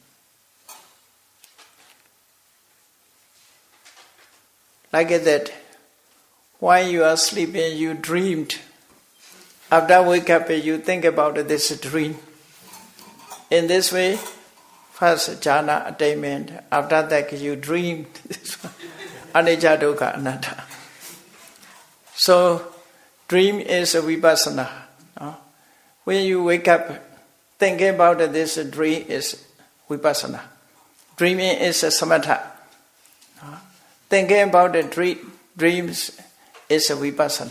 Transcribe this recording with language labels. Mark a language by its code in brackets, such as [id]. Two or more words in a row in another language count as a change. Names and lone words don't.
[en] Like that, while you are sleeping, you dreamed. After wake up, you think about this dream. In this way, first jhana attainment. After that, you dreamed. [pi] Anicca dukkha anatta. [en] So, dream is a vipassana. When you wake up, thinking about this dream is vipassana. Dreaming is a samatha. Thinking about the dreams is a vipassana.